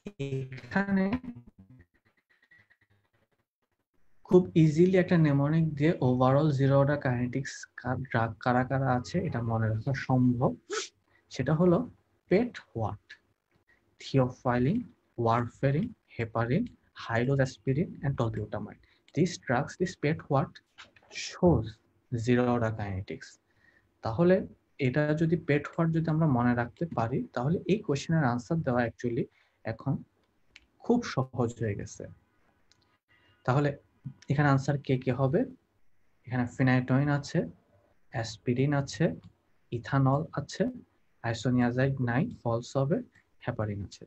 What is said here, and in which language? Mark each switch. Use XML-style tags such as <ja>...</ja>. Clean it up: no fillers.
<bn>এখানে খুব ইজিলি একটা নেমোনিক দিয়ে overall zero order kinetics drug কারা কারা আছে এটা মনে রাখা সম্ভব। সেটা হলো পেট what, theophylline, warfarin, heparin, হাইড্রোক্সাসপিরিন and tolbutamide.</bn> <en>These drugs, this PET what shows zero order kinetics.</en> <bn>তাহলে এটা যদি পেট হোয়াট যদি আমরা মনে রাখতে পারি তাহলে এই কোশ্চেনের আনসার দেওয়া অ্যাকচুয়ালি এখন খুব সহজ হয়ে গেছে। তাহলে এখানে আনসার কে কে হবে? এখানে ফিনাইটোইন আছে, অ্যাসপিরিন আছে, ইথানল আছে, আইসোনিয়াজাইড 9 ফলস হবে, হেপারিন আছে।</bn>